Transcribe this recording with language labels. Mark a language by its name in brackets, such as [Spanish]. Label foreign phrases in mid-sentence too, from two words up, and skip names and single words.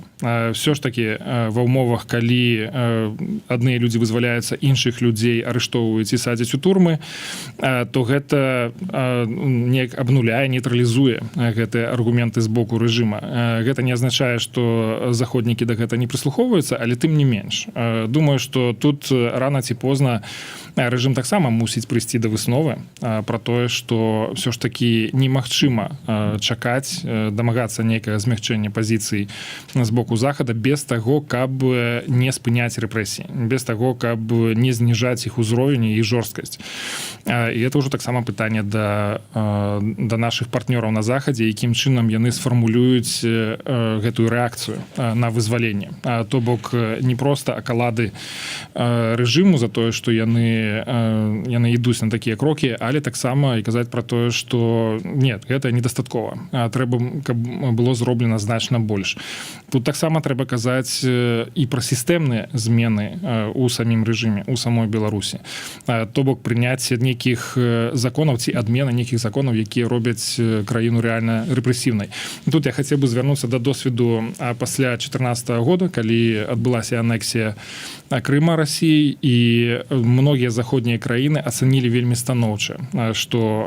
[Belarusian] Всё ж такі ва ўмовах, калі адныя людзі вызваляюцца, іншых людзей арыштоўваюць і садзяць у турмы, то гэта неяк абнуляе, нейтралізуе гэтыя аргументы з боку рэжыма. Гэта не азначае, што заходнікі да гэта не прыслухоўваюцца, але тым не менш думаю что тут рано ці позна рэжым таксама мусіць прыйсці да высновы про тое [Russian] что все ж таки [Belarusian] немагчыма чакаць дамагацца нейкае змягчэння пазіцый з боку захада без таго каб не спыняць рэпрэсіі без таго каб не зніжаць іх узровень і жорсткасць і это ўжо таксама пытанне да наших партнёраў на захадзе якім чынам яны сфармулююць гэтую рэакцыю на вызваленне то бок не просто акалады рэжыму за тое што яны ідуць на такія крокі але таксама і казаць про тое [Russian] что нет [Belarusian] гэта недастаткова трэба каб было зроблена значна больш тут таксама трэба казаць і пра сістэмныя змены у самім рэжыме у самой Беларусі то бок прыняцце нейкіх законаў ці адмена нейкіх законаў якія робяць краіну рэальна рэпрэсіўнай тут я хацеў бы звярнуцца да досведу пасля 2014 года калі адбылася анексія Крыма России і многія заходнія краіны ацанілі вельмі станоўча што